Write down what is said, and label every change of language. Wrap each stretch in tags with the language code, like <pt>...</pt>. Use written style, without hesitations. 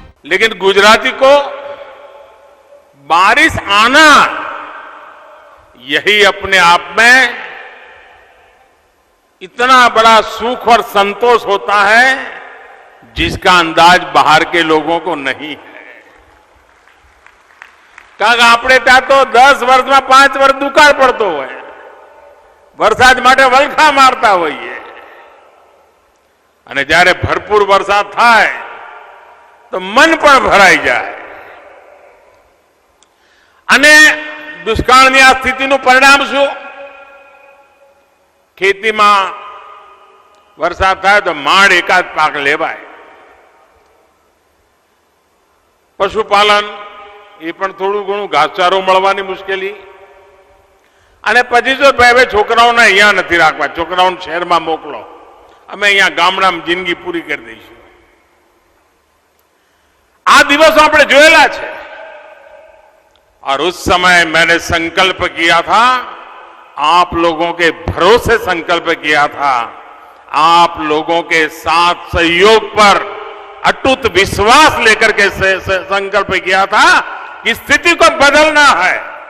<hi>लेकिन गुजराती को बारिश आना यही अपने आप में इतना बड़ा सुख और संतोष होता है जिसका अंदाज बाहर के लोगों को नहीं है।</hi> <gu>काक આપણે ત્યાં તો 10 વર્ષમાં 5 વર્ષ દુકાળ પડતો હોય, વરસાદ માટે વલખા મારતા હોઈએ અને જ્યારે ભરપૂર વરસાદ થાય તો મન પણ ભરાઈ જાય અને દુષ્કાળની આ સ્થિતિનું પરિણામ શું? ખેતીમાં વરસાદ થાય તો માંડ એકાદ પાક લેવાય, પશુપાલન એ પણ થોડું ઘણું ઘાસચારો મળવાની મુશ્કેલી અને પછી જો બે છોકરાઓને અહીંયા નથી રાખવા, છોકરાઓને શહેરમાં મોકલો, અમે અહીંયા ગામડામાં જિંદગી પૂરી કરી દઈશું। आ दिवस आपने जोયેલા છે</gu> <hi>और उस समय मैंने संकल्प किया था, आप लोगों के भरोसे संकल्प किया था, आप लोगों के साथ सहयोग पर अटूट विश्वास लेकर के संकल्प किया था कि स्थिति को बदलना है।</hi>